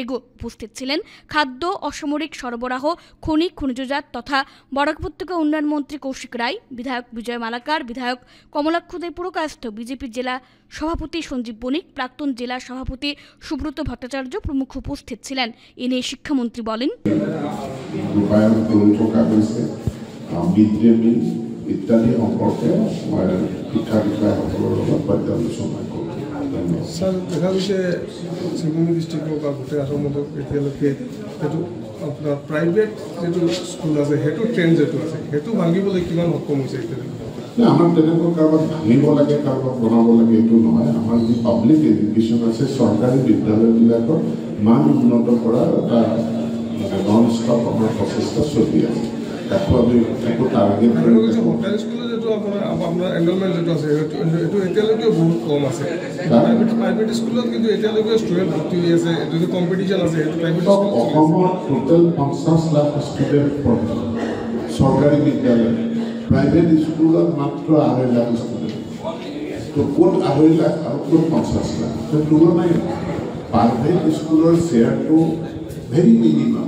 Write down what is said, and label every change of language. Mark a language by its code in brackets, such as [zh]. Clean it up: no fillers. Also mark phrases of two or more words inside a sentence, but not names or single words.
[bn] উপস্থিত ছিলেন খাদ্য, অসামরিক সরবরাহ, খনিজজাত তথা বরাক উপত্যকা উন্নয়ন মন্ত্রী কৌশিক রায়, বিধায়ক বিজয় মালাকার, বিধায়ক কমলাক্ষ দে পুরকায়স্থ, বিজেপি জেলা সভাপতি সঞ্জীব বণিক, প্রাক্তন জেলা সভাপতি সুব্রত ভট্টাচার্য প্রমুখ উপস্থিত ছিলেন। এ নিয়ে শিক্ষামন্ত্রী বলেন, [as] ইত্যাদি সম্পর্কে মই শিক্ষা বিষয়াসকলৰ লগত পৰ্যালোচনা কৰোঁ। স্যার, দেখা গৈছে শিৱসাগৰ ডিষ্ট্ৰিক্টৰ বা গোটেই অসমত এতিয়ালৈকে সেইটো আপোনাৰ প্ৰাইভেট যিটো স্কুল আছে সেইটো ট্ৰেণ্ড যিটো আছে সেইটো ভাঙিবলৈ কিমান সক্ষম হৈছে এতিয়ালৈকে? আমাৰ তেনেকুৱা কাৰোবাক ভাঙিব লাগে, কাৰোবাক বনাব লাগে এইটো নহয়। আমাৰ যি [en] public education [as] আছে, চৰকাৰী বিদ্যালয়বিলাকৰ মান উন্নত কৰাৰ এটা [en] non stop [as] আমাৰ প্ৰচেষ্টা চলি আছে। সরকারি স্কুলে যেটো আপনার এনরোলমেন্ট যেটো আছে এইটো এতিয়ালৈকে বহুত কম আছে। প্রাইভেট স্কুলত কিন্তু এতিয়ালৈকে স্টুডেন্ট ভর্তি হৈ আছে, যদি কম্পিটিশন আছে সেইটো প্রাইভেট স্কুল অসমৰ টোটাল 50 লাখ ষ্টুডেন্ট পঢ়ে চৰকাৰী বিদ্যালয়, প্ৰাইভেট স্কুলত মাত্ৰ 2.5 লাখ ষ্টুডেন্ট। তো ক'ত 2.5 লাখ আৰু ক'ত 50 লাখ? তো তুলনাই প্ৰাইভেট স্কুলৰ শ্বেয়াৰটো [en] very minimum.